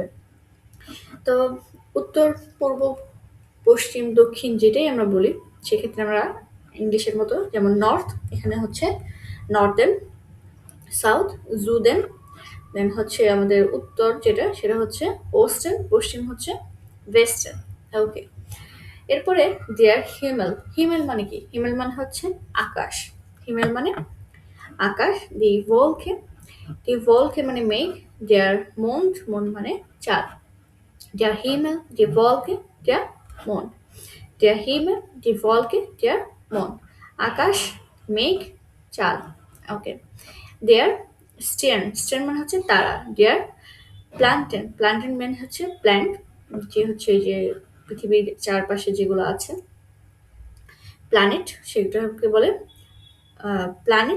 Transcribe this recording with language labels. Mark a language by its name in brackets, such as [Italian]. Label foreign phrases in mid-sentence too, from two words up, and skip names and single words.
[Bangla] তো উত্তর পূর্ব পশ্চিম দক্ষিণ যেটাই আমরা বলি সেক্ষেত্রে আমরা ইংলিশের মতো যেমন নর্থ, এখানে হচ্ছে নর্দেন, সাউথ জুদেন, দেন হচ্ছে আমাদের উত্তর যেটা সেটা হচ্ছে ওস্টেন, পশ্চিম হচ্ছে ওয়েস্টার্ন। ওকে, এরপরে [German] der Himmel. [Bangla] হিমেল মানে কি? হিমেল মানে হচ্ছে আকাশ। হিমেল মানে আকাশ। [German] die Wolke [Bangla] মানে মেঘ। [German] der Mond, [Bangla] মন মানে চাঁদ। [German] Der Himmel, die Wolke, der Mond. Der Himmel, die Wolke, der Mond. [Bangla] আকাশ, মেঘ, চাঁদ। ওকে। [German] der Stern, [Bangla] স্টেন মানে হচ্ছে তারা। [German] der Planeten, [Bangla] প্ল্যান্টেন মানে হচ্ছে প্ল্যান্ট, যে হচ্ছে যে পৃথিবীর চারপাশে যেগুলো আছে প্ল্যানেট সেটাকে বলে প্ল্যানেট।